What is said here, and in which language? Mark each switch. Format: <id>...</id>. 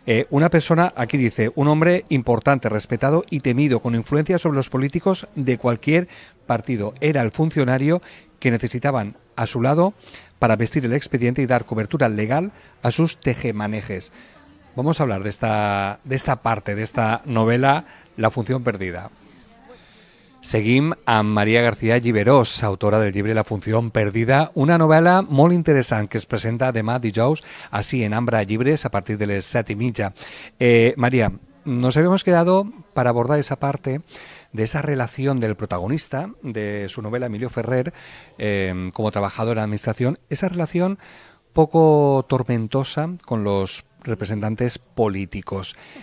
<es>Una persona, aquí dice, un hombre importante, respetado y temido, con influencia sobre los políticos de cualquier partido. Era el funcionario que necesitaban a su lado para vestir el expediente y dar cobertura legal a sus tejemanejes. Vamos a hablar de esta parte, de esta novela, La función perdida.</es> <ca>Seguim amb Maria García Lliberós, autora del llibre La función perdida, una novel·la molt interessant que es presenta demà dijous així en Ambra Llibres a partir de les 7:30.</ca> <es>María, nos habíamos quedado para abordar esa parte de esa relación del protagonista de su novela, Emilio Ferrer, como trabajador en la administración, esa relación poco tormentosa con los representantes políticos.</es>